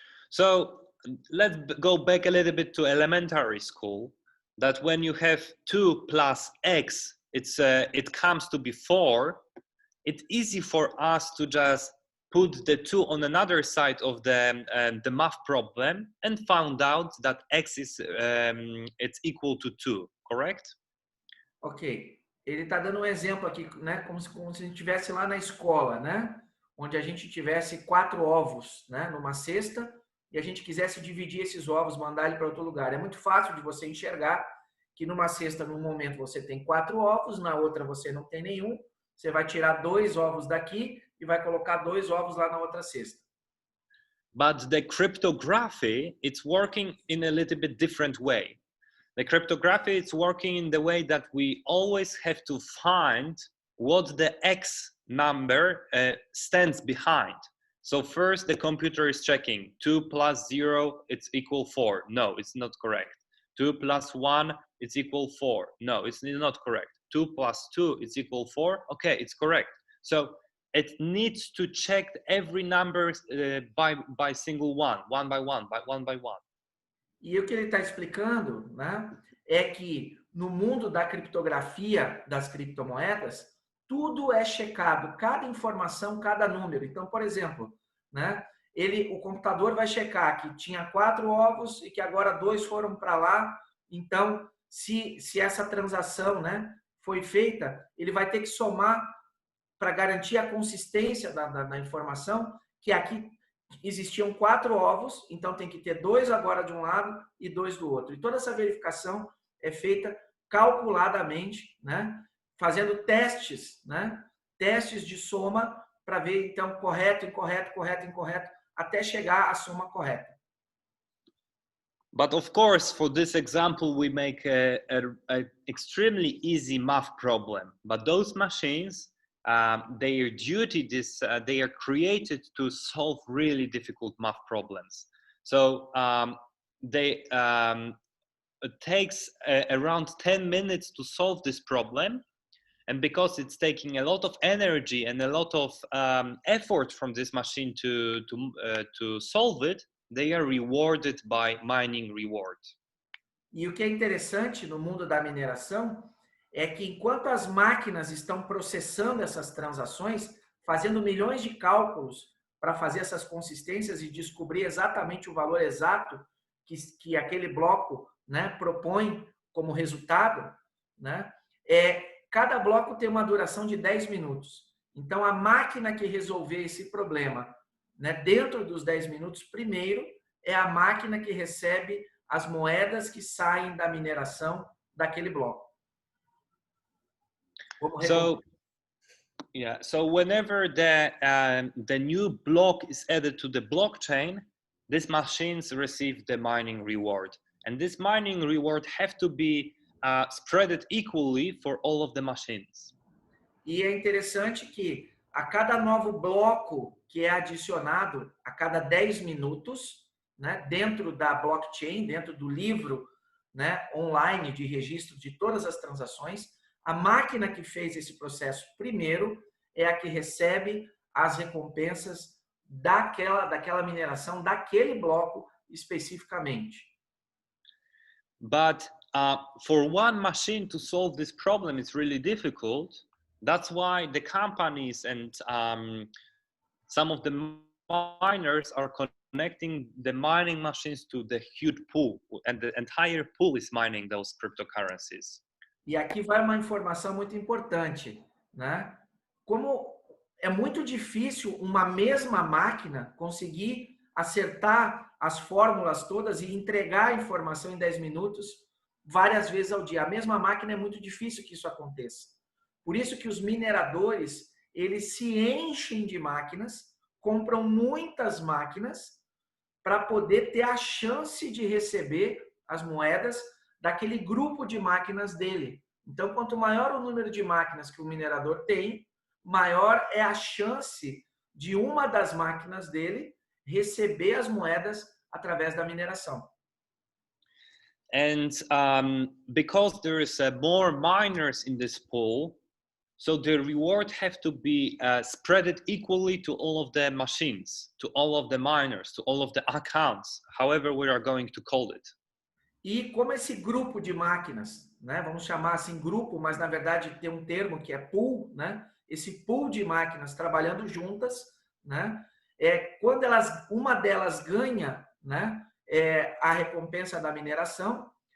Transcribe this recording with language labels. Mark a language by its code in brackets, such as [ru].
[en] So let's go back a little bit to elementary school, that when you have 2 plus x, it comes to be 4. It's easy for us to just put the 2 on another side of the math problem and found out that x is it's equal to 2, correct? Ok. [pt] Ele está dando um exemplo aqui, né? Como se a gente estivesse lá na escola, né? Onde a gente tivesse 4 ovos, né? Numa cesta, e a gente quisesse dividir esses ovos, mandar ele para outro lugar. É muito fácil de você enxergar que numa cesta, num momento, você tem 4 ovos, na outra você não tem nenhum. Você vai tirar 2 ovos daqui e vai colocar 2 ovos lá na outra cesta. [en] But the cryptography, it's working in a little bit different way. The cryptography is working in the way that we always have to find what the X number stands behind. So first the computer is checking 2 plus 0, it's equal 4. No, it's not correct. 2 plus 1, it's equal 4. No, it's not correct. 2 plus 2, it's equal 4. Okay, it's correct. So it needs to check every number by single one by one. [pt] E o que ele está explicando, né, é que no mundo da criptografia das criptomoedas, tudo é checado, cada informação, cada número. Então, por exemplo, né, o computador vai checar que tinha 4 ovos e que agora 2 foram para lá. Então, se essa transação, né, foi feita, ele vai ter que somar para garantir a consistência da informação, que aqui existiam 4 ovos, então tem que ter 2 agora de um lado e 2 do outro. E toda essa verificação é feita calculadamente, né? Fazendo testes, né? Testes de soma para ver, então, correto, incorreto, correto, incorreto, até chegar à soma correta. [en] But of course, for this example, we make a extremely easy math problem. But those machines, their duty is they are created to solve really difficult math problems. So it takes around 10 minutes to solve this problem. And because it's taking a lot of energy and a lot of effort from this machine to solve it, they are rewarded by mining reward. [pt] E o que é interessante no mundo da mineração é que enquanto as máquinas estão processando essas transações, fazendo milhões de cálculos para fazer essas consistências e descobrir exatamente o valor exato que aquele bloco, né, propõe como resultado, né, cada bloco tem uma duração de 10 minutos. Então, a máquina que resolver esse problema, né, dentro dos 10 minutos, primeiro, é a máquina que recebe as moedas que saem da mineração daquele bloco. [en] So whenever the new block is added to the blockchain, these machines receive the mining reward. And this mining reward have to be spread equally for all of the machines. [pt] E é interessante que a cada novo bloco que é adicionado a cada 10 minutos, né, dentro da blockchain, dentro do livro, né, online de registro de todas as transações, a máquina que fez esse processo primeiro é a que recebe as recompensas daquela mineração, daquele bloco especificamente. [en] But for one machine to solve this problem, it's really difficult. That's why the companies and some of the miners are connecting the mining machines to the huge pool, and the entire pool is mining those cryptocurrencies. [pt] E aqui vai uma informação muito importante, né? Como é muito difícil uma mesma máquina conseguir acertar as fórmulas todas e entregar a informação em 10 minutos várias vezes ao dia. A mesma máquina é muito difícil que isso aconteça. Por isso que os mineradores, eles se enchem de máquinas, compram muitas máquinas para poder ter a chance de receber as moedas daquele grupo de máquinas dele. Então, quanto maior o número de máquinas que o minerador tem, maior é a chance de uma das máquinas dele receber as moedas através da mineração. [en] And because there is more miners in this pool, so the reward have to be spread equally to all of the machines, to all of the miners, to all of the accounts, however we are going to call it. [pt] E como esse grupo de máquinas, né, vamos chamar assim grupo, mas na verdade tem um termo que é pool, né? Esse pool de máquinas trabalhando juntas, né? Quando uma delas ganha, né, a recompensa da mineração,